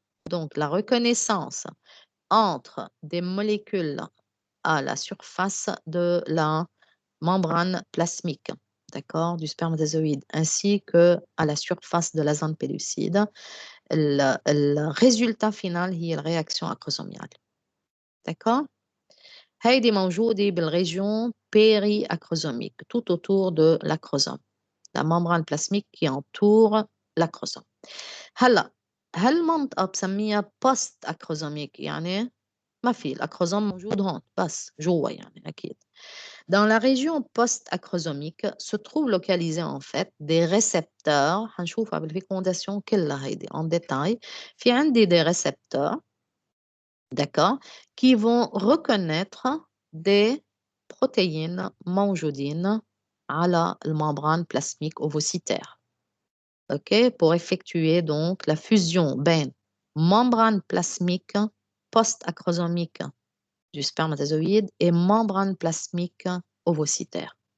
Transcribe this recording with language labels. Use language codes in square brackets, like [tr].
[fr] Donc, la reconnaissance entre des molécules à la surface de la membrane plasmique, d'accord, du spermatozoïde, ainsi que à la surface de la zone pellucide. Le résultat final هي الرياكtion acrosomale. D'accord? [ar] هيدي موجودة بالريجيون [fr] périacrosomique, tout autour de l'acrosome, la membrane plasmique qui entoure l'acrosome. [ar] هلا هالمنطقة بسميها post acrosomique، يعني ما في الأكروزوم موجود هون بس جوا يعني أكيد. [fr] Dans la région post-acrosomique se trouvent localisés en fait des récepteurs. [ar] هنشوفها بالفيكونداسيون كلها هيدي [fr] en détail. [ar] في عندي [fr] des récepteurs, d'accord, qui vont reconnaître des protéines [ar] موجودين على [fr] الممbrane plasmique ovocytaire. OK, pour effectuer donc la fusion [ar] بين [fr] membrane plasmique post-acrosomique du spermatozoïde et membrane plasmique ovocytaire.